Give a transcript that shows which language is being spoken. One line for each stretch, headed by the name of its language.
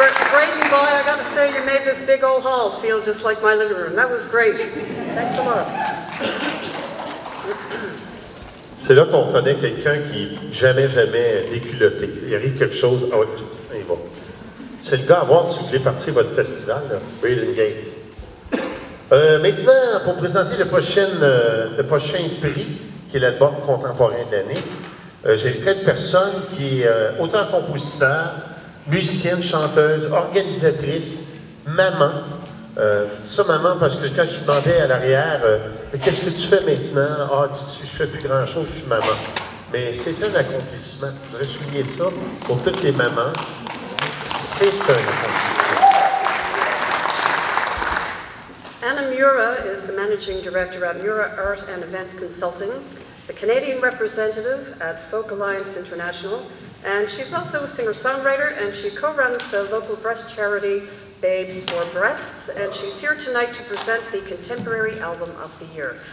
English: Brayden boy, I gotta say, you made this big old hall feel just like my living room. That was great. Thanks a lot.
French: C'est là qu'on connaît quelqu'un qui jamais déculotté. Il arrive quelque chose, ah ouais, il va. C'est le gars à voir si vous voulez partir votre festival, là, Braden Gates. Maintenant, pour présenter le prochain prix, qui est l'album contemporain de l'année, j'inviterai une personne qui est auteur-compositeur, musicienne, chanteuse, organisatrice, maman. Je dis ça maman parce que quand je lui demandais à l'arrière, mais qu'est-ce que tu fais maintenant? Ah, je fais plus grand-chose, je suis maman. Mais c'est un accomplissement. Je voudrais souligner ça pour toutes les mamans. C'est un accomplissement.
English: Anna Mura is the Managing Director at Mura Art and Events Consulting, the Canadian representative at Folk Alliance International, and she's also a singer-songwriter, and she co-runs the local breast charity Babes for Breasts, and she's here tonight to present the Contemporary Album of the Year.